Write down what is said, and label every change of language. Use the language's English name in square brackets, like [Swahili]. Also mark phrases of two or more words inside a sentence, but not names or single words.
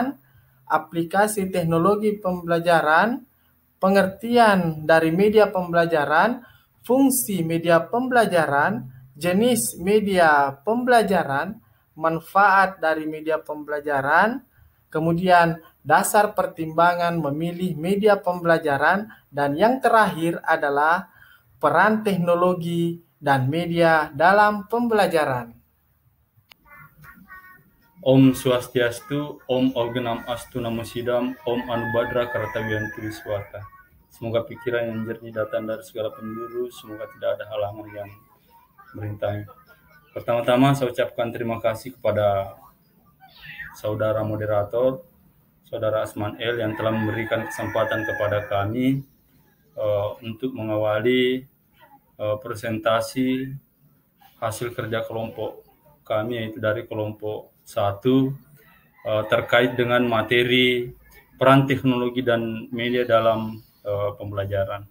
[Indonesian] aplikasi teknologi pembelajaran, pengertian dari media pembelajaran, fungsi media pembelajaran, jenis media pembelajaran, manfaat dari media pembelajaran, kemudian dasar pertimbangan memilih media pembelajaran, dan yang terakhir adalah peran teknologi dan media dalam pembelajaran. [Sanskrit] ॐ स्वस्त्यस्तु ॐ अविघ्नम् अस्तु नमः सिद्धम् ॐ आनोभद्राः क्रतवो यन्तु विश्वतः. [Indonesian] Semoga pikiran yang jernih datang dari segala penjuru, semoga tidak ada halangan yang merintangi. Pertama-tama saya ucapkan terima kasih kepada saudara moderator, saudara Asman El yang telah memberikan kesempatan kepada kami untuk mengawali presentasi hasil kerja kelompok kami, yaitu dari kelompok 1 terkait dengan materi peran teknologi dan media dalam pembelajaran.